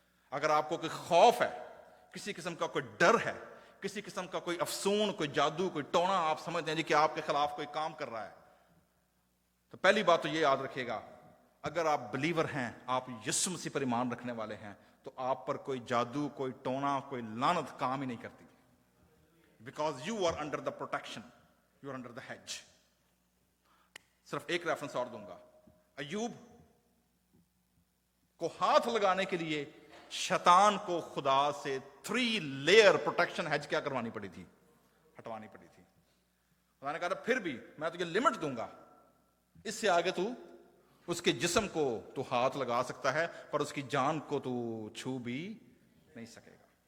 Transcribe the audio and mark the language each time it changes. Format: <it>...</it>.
<ur>اگر آپ کو کوئی خوف ہے, کسی قسم کا کوئی ڈر ہے, کسی قسم کا کوئی افسون, کوئی جادو, کوئی ٹونا آپ سمجھتے ہیں جی کہ آپ کے خلاف کوئی کام کر رہا ہے, تو پہلی بات تو یہ یاد رکھیے گا, اگر آپ بلیور ہیں, آپ یسوع مسیح پر ایمان رکھنے والے ہیں, تو آپ پر کوئی جادو, کوئی ٹونا, کوئی لعنت کام ہی نہیں کرتی.</ur> <en>Because you are under the protection, you are under the hedge.</en> <ur>صرف ایک ریفرنس اور دوں گا. ایوب کو ہاتھ لگانے کے لیے شیطان کو خدا سے 3 لیئر پروٹیکشن ہیج کیا کروانی پڑی تھی؟ ہٹوانی پڑی تھی. خدا نے کہا پھر بھی میں تجھے لمٹ دوں گا, اس سے آگے تو اس کے جسم کو تو ہاتھ لگا سکتا ہے, پر اس کی جان کو تو چھو بھی نہیں سکے گا.</ur>